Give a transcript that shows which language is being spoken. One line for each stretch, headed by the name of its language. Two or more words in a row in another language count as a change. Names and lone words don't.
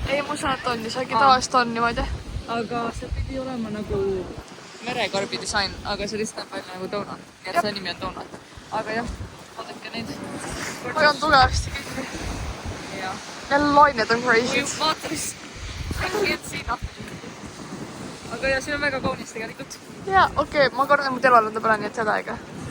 Estonian: Ei, ma usun, et on, isegi tavaliselt on niimoodi. Aga see pidi olema nagu merekarbi disain, aga see lihtsalt näeb välja nagu donut. Ja see nimi on donut. Aga jah, vaadake neid. Hoian tugevasti kõik. Need lained on crazy. Vaata, mis
English: I can't see nothing.
Estonian: aga ja siin on väga kaunis tegelikult. jaa, okei, ma kordan mu telolanda peale, nii et seda aega.